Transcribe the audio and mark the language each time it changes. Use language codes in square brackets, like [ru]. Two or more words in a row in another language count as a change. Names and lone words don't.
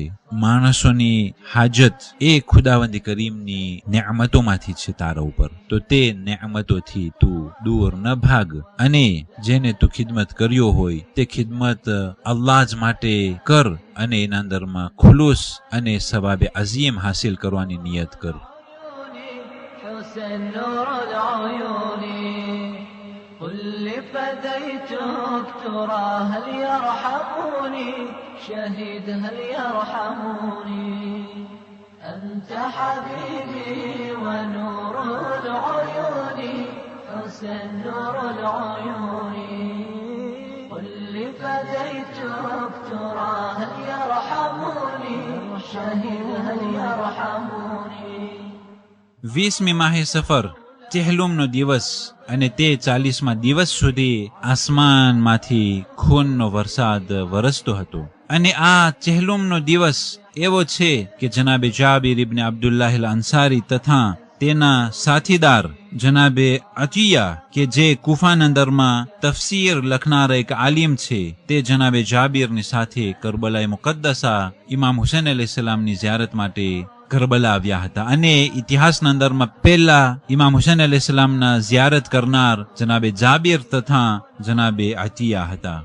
[gu] માણસોની હાજત એ ખુદાવંદી કરીમની નિયામતોમાંથી છે તારા ઉપર, તો તે નિયામતોથી તું દૂર ન ભાગ અને જેને તું ખિદમત કર્યો હોય તે ખિદમત અલ્લાહ જ માટે કર અને એના અંદરમાં ખુલૂસ અને સવાબે અઝીમ હાસિલ કરવાની નિયત કર. [ar] قل لفديتك ترى هل يرحموني شهيد هل يرحموني أنت حبيبي ونور العيون حسن نور العيون قل لفديتك ترى هل يرحموني شهيد هل يرحموني. [gu] 20મી માહે સફર ચહેલુમનો દિવસ અને તે 40મા દિવસ સુધી આસમાનમાંથી ખૂનનો વરસાદ વરસતો હતો. અને આ ચહેલુમનો દિવસ એવો છે કે જનાબે જાબિર ઇબ્ન અબ્દુલ્લાહ અલ અંસારી તથા તેના સાથીદાર જનાબે અતિયા કે જે કુફાના અંદરમાં તફસીર લખનારા એક આલિમ છે, તે જનાબે જાબિરની સાથે કરબલાએ મુકદ્દસા ઇમામ હુસૈન અલૈહિસ્સલામની ઝિયારત માટે કરબલા આવ્યા હતા અને ઇતિહાસના અંદરમાં પહેલા ઇમામ હુસૈન અલૈહિસ્સલામના ઝિયારત કરનાર જનાબે જાબિર તથા જનાબે અતિયા હતા.